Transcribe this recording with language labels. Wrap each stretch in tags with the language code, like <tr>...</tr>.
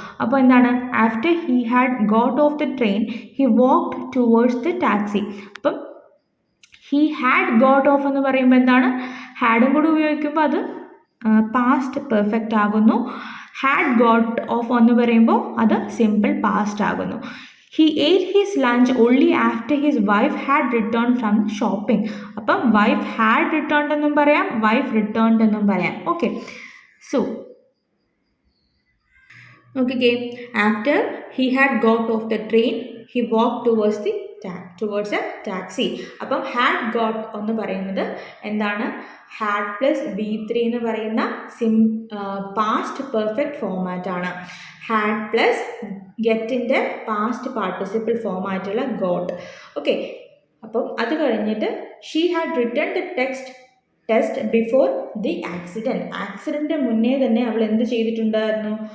<ml>അപ്പോൾ എന്താണ്,</ml> <en>After he had got off the train he walked towards the taxi.</en> <ml>അപ്പം he had got of എന്ന് പറയുമ്പോൾ എന്താണ്, ഹാഡും കൂടി ഉപയോഗിക്കുമ്പോൾ അത് പാസ്റ്റ് പെർഫെക്റ്റ് ആകുന്നു. ഹാഡ് ഗോട്ട് ഓഫ് എന്ന് പറയുമ്പോൾ അത് സിമ്പിൾ പാസ്റ്റ് ആകുന്നു.</ml> <en>He ate his lunch only after his wife had returned from shopping.</en> <ml>അപ്പം</ml> <en>wife had returned</en> <ml>എന്നും പറയാം,</ml> <en>wife returned</en> <ml>എന്നും പറയാം. ഓക്കെ, സോ നോക്കിക്കേ,</ml> <en>After he had got off the train he walked towards a taxi.</en> <ml>അപ്പം</ml> <en>had got</en> <ml>എന്ന് പറയുന്നത് എന്താണ്? had പ്ലസ് V3 എന്ന് പറയുന്ന പാസ്റ്റ് പെർഫെക്റ്റ് ഫോമാറ്റ് ആണ്. had plus ഗെറ്റിൻ്റെ past participle ഫോമായിട്ടുള്ള got. Okay, അപ്പം അത് കഴിഞ്ഞിട്ട്</ml> <en>she had return the test before the accident</en> <ml>മുന്നേ തന്നെ അവൾ എന്ത് ചെയ്തിട്ടുണ്ടായിരുന്നു?</ml>